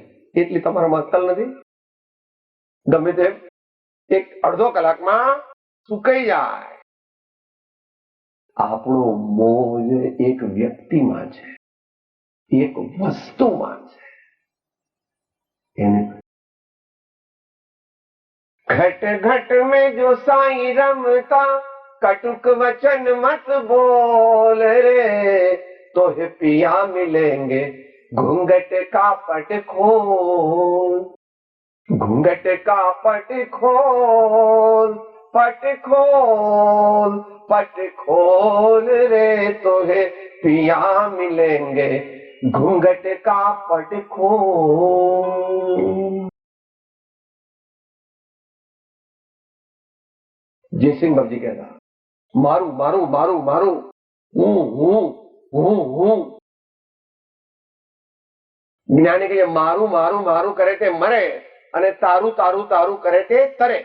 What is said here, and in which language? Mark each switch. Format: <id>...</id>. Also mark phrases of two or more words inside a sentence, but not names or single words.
<gu>એટલી તમારામાં અક્કલ નથી? ગમે તેમ એક અડધો કલાકમાં સુકાઈ જાય. આપણો મોહ જે એક વ્યક્તિમાં છે, એક વસ્તુમાં છે.</gu> <hi>એને घट घट में जो साईं रमता, कटुक वचन मत बोल रे, तो है पिया मिलेंगे घूंघट का पट खोल. घूंघट का पट खोल, पट खोल, पट खोल रे, तो है पिया मिलेंगे घूंघट का पट खोल.</hi> <gu>જયસિંહ બાપજી કહેતા મારું મારું મારું મારું, હું હું હું હું. જ્ઞાની કહે મારું મારું મારું કરે તે મરે અને તારું તારું તારું કરે તે તરે.</gu>